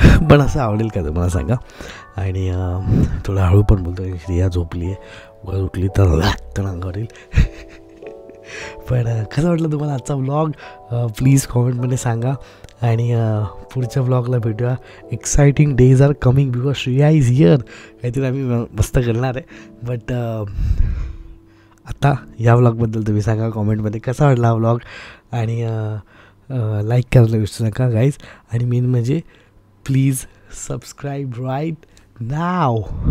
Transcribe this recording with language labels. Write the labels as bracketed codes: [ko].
[mr] पण असं आवडेल का तुम्हाला सांगा? आणि थोडं हळू पण बोलतो. श्रेया झोपली आहे, वर उठली तर अंगावर येईल. पण कसं वाटलं तुम्हाला आजचा व्लॉग? प्लीज कॉमेंटमध्ये सांगा. आणि पुढच्या व्लॉगला भेटूया. [en] Exciting days are coming because Shreya is here. [mr] काहीतरी आम्ही मस्त करणार आहे. बट आता या व्लॉगबद्दल तुम्ही सांगा कॉमेंटमध्ये कसा वाटला हा व्लॉग. आणि लाईक करायला विसरू नका गाईज. आणि मेन म्हणजे प्लीज सबस्क्राईब राईट नाव.